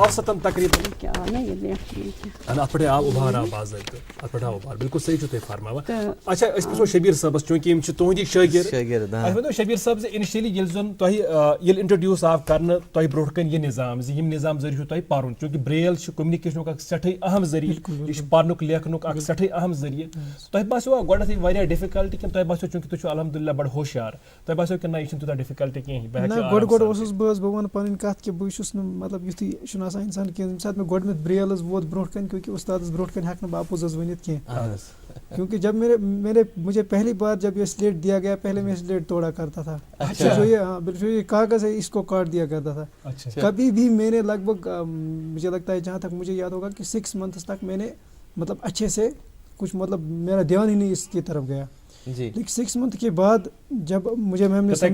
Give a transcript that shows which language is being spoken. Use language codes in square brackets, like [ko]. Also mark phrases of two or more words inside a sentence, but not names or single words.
[ks] اوسطن تقریٖبن اتھ پٮ۪ٹھ آو اُبھار آو باضٲبطہٕ اتھ پٮ۪ٹھ آو اُبھار بالکل صحیح چھُو تُہۍ فرماوان اچھا أسۍ پرٛژھو شبیٖر صٲبس چوٗنٛکہِ یِم چھِ تُہنٛدی شٲگِرد اَسہِ ؤنۍتو شبیٖر صٲب زِ اِنِشلی ییٚلہِ زن تۄہہِ ییٚلہِ انٹرڈیوٗس آو کرنہٕ تۄہہِ برونٛٹھ کَنہِ یہِ نظام زِ ییٚمہِ نظام ذٔریعہٕ چھُو تۄہہِ پرُن چوٗنٛکہِ برٛیل چھُ کوٚمنِکیشنُک اکھ سٮ۪ٹھٕے اہم ذٔریعہٕ یہِ چھُ پرنُک لیکھنُک اکھ سٮ۪ٹھٕے اہم ذٔریعہٕ تۄہہِ باسیو گۄڈنیتھٕے واریاہ ڈِفِکلٹی کِنہٕ تۄہہِ باسیو چوٗنٛکہِ تُہۍ چھِو الحمدُاللہ بڑٕ ہوشیار تۄہہِ باسیو کہِ نہ یہِ چھُنہٕ تیوٗتاہ ڈِفِکلٹی کِہیٖنۍ نہ گۄڈٕ اوسُس بہٕ وَنہٕ پَنٕنۍ کَتھ کہِ بہٕ چھُس نہٕ مطلب یُتھُے چھُنہٕ آسان اِنسان کینٛہہ ییٚمہِ ساتہٕ مےٚ گۄڈنٮ۪تھ برٛیل حظ ووت برونٛٹھ کَنہِ کیونکہِ اُستادَس برونٛٹھ کَنہِ ہٮ۪کہٕ نہٕ بہٕ اپوز حظ ؤنِتھ کینٛہہ [ur] کیونکہ جب مجھے پہلی بار جب یہ سلیٹ دیا گیا پہلے میں سلیٹ توڑا کرتا تھا جو یہ کاغذ ہے اس کو کاٹ دیا کرتا تھا کبھی بھی میں نے لگ بھگ مجھے لگتا ہے جہاں تک مجھے یاد ہوگا کہ 6 months تک میں نے مطلب اچھے سے کچھ مطلب میرا دھیان ہی نہیں اس کی طرف گیا لیکن 6 month کے بعد جب مجھے میم نے